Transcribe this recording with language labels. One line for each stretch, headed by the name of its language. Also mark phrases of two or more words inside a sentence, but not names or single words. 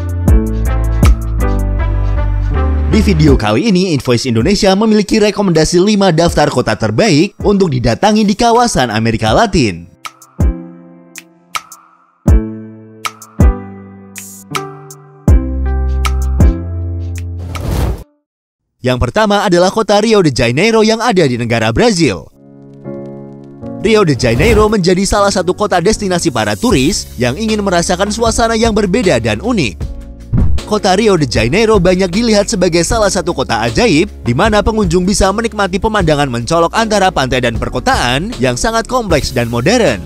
Indonesian: Di video kali ini, Invoice Indonesia memiliki rekomendasi 5 daftar kota terbaik untuk didatangi di kawasan Amerika Latin. Yang pertama adalah kota Rio de Janeiro yang ada di negara Brazil. Rio de Janeiro menjadi salah satu kota destinasi para turis yang ingin merasakan suasana yang berbeda dan unik. Kota Rio de Janeiro banyak dilihat sebagai salah satu kota ajaib di mana pengunjung bisa menikmati pemandangan mencolok antara pantai dan perkotaan yang sangat kompleks dan modern.